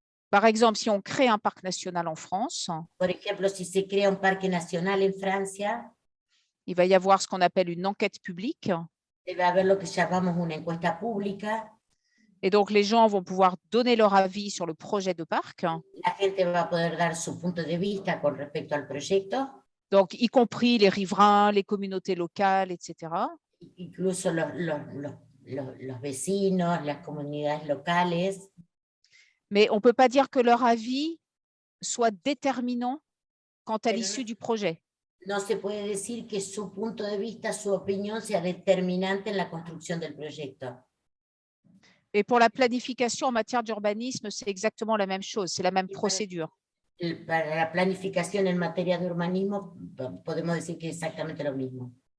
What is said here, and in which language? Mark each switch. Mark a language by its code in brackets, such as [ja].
[fr] Par exemple, si on crée un parc national en France, [es] Por ejemplo, si se crea un parque nacional en Francia, [fr] il va y avoir ce qu'on appelle une enquête publique. [es] debe haber lo que llamamos una encuesta pública. [fr] Et donc, les gens vont pouvoir donner leur avis sur le projet de parc. [es] La gente va a poder dar su punto de vista con respecto al proyecto. [fr] Donc, y compris les riverains, les communautés locales, etc. [es] Incluso los vecinos, las comunidades locales. [fr] Mais on ne peut pas dire que leur avis soit déterminant quant à l'issue du projet. [es] No se puede decir que su punto de vista, su opinión sea determinante en la construcción del proyecto. [fr] Et pour la planification en matière d'urbanisme, c'est exactement la même chose, c'est la même procédure. [es] Para la planificación en materia de urbanismo, podemos decir que es exactamente lo mismo.